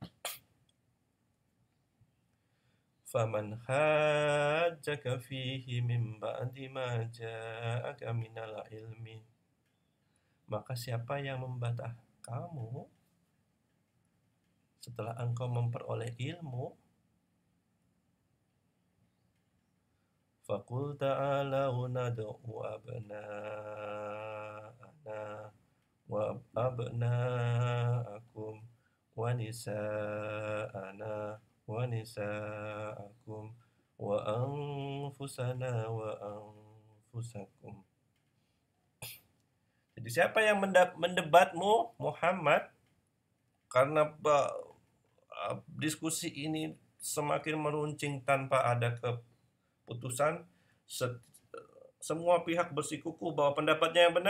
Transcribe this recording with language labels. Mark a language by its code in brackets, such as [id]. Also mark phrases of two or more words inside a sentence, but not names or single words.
[ar] فمن حاجك فيه من بعد ما جاءك من العلم. [id] Maka siapa yang membantah kamu setelah engkau memperoleh ilmu, [ar] فقل تعالوا ندع أبناءنا وأبناءكم ونساءنا ونساءكم وأنفسنا وأنفسكم. [id] Jadi siapa yang mendebatmu Muhammad, karena diskusi ini semakin meruncing tanpa ada keputusan, semua pihak bersikukuh bahwa pendapatnya yang benar.